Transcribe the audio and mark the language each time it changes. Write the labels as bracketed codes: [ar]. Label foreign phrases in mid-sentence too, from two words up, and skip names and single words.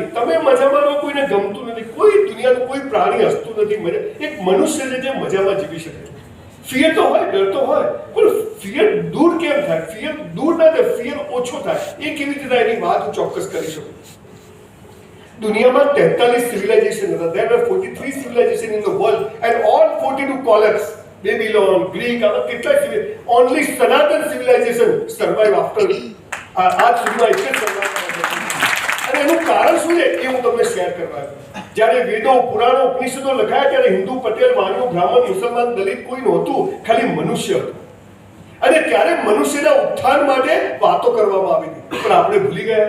[gu] તમે મજામાં રહો, કોઈને ગમતું નથી. કોઈ દુનિયાનું કોઈ પ્રાણી હસતું નથી. એક મનુષ્ય છે જે મજામાં જીવી શકે. ફિયર તો હોય, ડર તો હોય, પણ ફિયર દૂર કેમ થાય? ફિયર દૂર ના થાય, ફિયર ઓછો થાય. એ કેવી રીતે થાય એની વાત હું ચોક્કસ કરી શકું. દુનિયામાં 43 સિવિલાઇઝેશન હતા. [en] There were 43 civilization in the world and all 42 collapsed. Babylon, Greek, [gu] આમાં કેટલા [en] only Sanatan civilization survive after [gu] આજ સુધીમાં એક જ survive. અને એનું કારણ શું છે એ હું તમને શેર કરવા આવ્યો. જ્યારે વેદો, પુરાણો, ઉપનિષદો લખાયા ત્યારે હિન્દુ, પટેલ, વાણિયો, બ્રાહ્મણ, મુસલમાન, દલિત કોઈ નહોતું, ખાલી મનુષ્ય હતું. અને ત્યારે મનુષ્યના ઉત્થાન માટે વાતો કરવામાં આવી હતી, પણ આપણે ભૂલી ગયા.